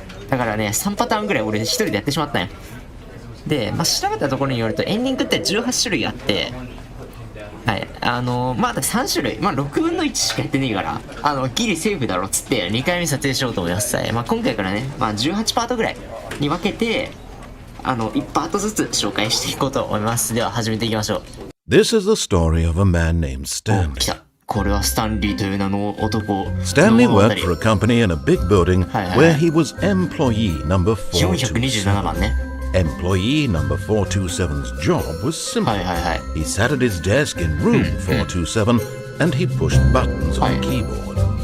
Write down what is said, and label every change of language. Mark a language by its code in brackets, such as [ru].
[ja] だからね3パターンぐらい俺一人でやってしまったんよ。で調べたところによるとエンディングって18種類あって、はい、3種類、6分の1しかやってねえから、ギリセーフだろっつって2回目撮影しようと思います。今回からね、18パートぐらいに分けて、1パートずつ紹介していこうと思います。では始めていきましょう。 [en] This is the story of a man named Stanley. [ja] 来た。これはスタンリーという名の男。 [en] Stanley worked for a company in a big building where he was employee number [ja] 427番ね。 [en] Employee number 427's job was simple. He sat at his desk in room 427 and he pushed buttons on the keyboard.